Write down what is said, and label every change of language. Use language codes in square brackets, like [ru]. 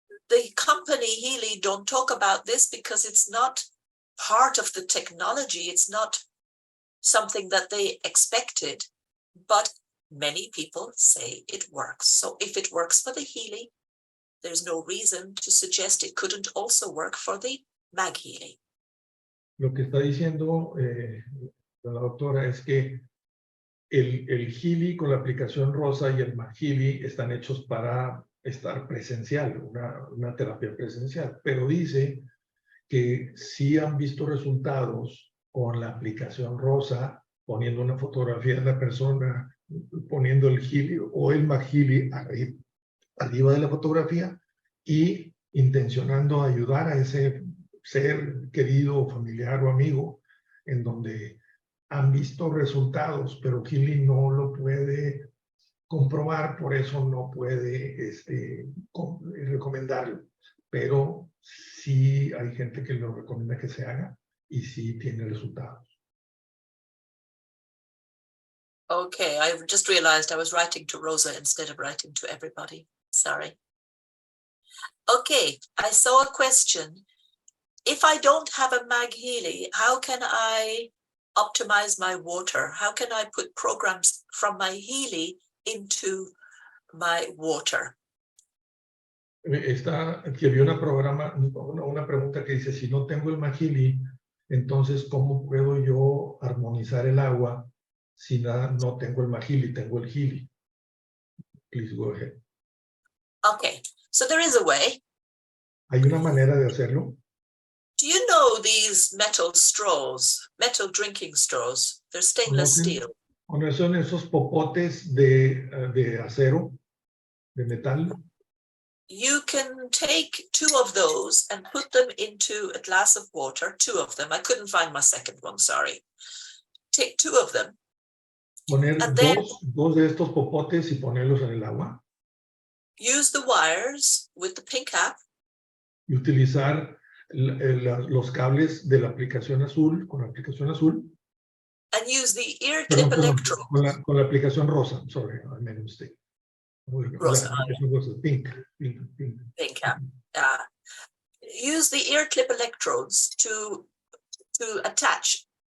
[en] The company Healy don't talk about this because it's not part of the technology. It's not something that they expected, but many people say it works. So if it works for the Healy, there's no reason to suggest it couldn't also work for the MagHealy. [es] Lo que está diciendo la doctora es que el Healy con la aplicación rosa y el MagHealy están hechos para estar presencial, una terapia presencial, pero dice que sí han visto resultados con la aplicación rosa, poniendo una fotografía de la persona, poniendo el Healy o el MagHealy arriba de la fotografía y intencionando ayudar a ese ser querido, familiar o amigo, en donde han visto resultados, pero Healy no lo puede comprobar, por eso no puede recomendarlo. Pero sí hay gente que lo recomienda que se haga y sí tiene resultados. [en] Okay, I just realized I was writing to Rosa instead of writing to everybody. Sorry. Okay, I saw a question. If I don't have a MagHealy, how can I optimize my water? How can I put programs from my Healy into my water? [es] Aquí había una pregunta que dice, si no tengo el MagHealy, entonces ¿cómo puedo yo armonizar el agua si no tengo el MagHealy, tengo el Healy? [en] Please go ahead. Okay, so there is a way. [es] ¿Hay una manera de hacerlo? [en] Do you know these metal straws, metal drinking straws? They're stainless steel. [es] ¿Conocen esos popotes de acero, de metal? [en] You can take 2 of those and put them into a glass of water, 2 of them. I couldn't find my second one, sorry. Take 2 of them. [es] Poner dos de estos popotes y ponerlos en el agua. [en] Use the wires with the pink app. [es] Y utilizar los cables de la aplicación azul, con la aplicación azul. [en] And use the ear clip electrode. [es] Con la aplicación rosa, [en] sorry, I made a mistake. [es] Rosa, [en] pink. Pink app. Use the ear clip electrodes to attach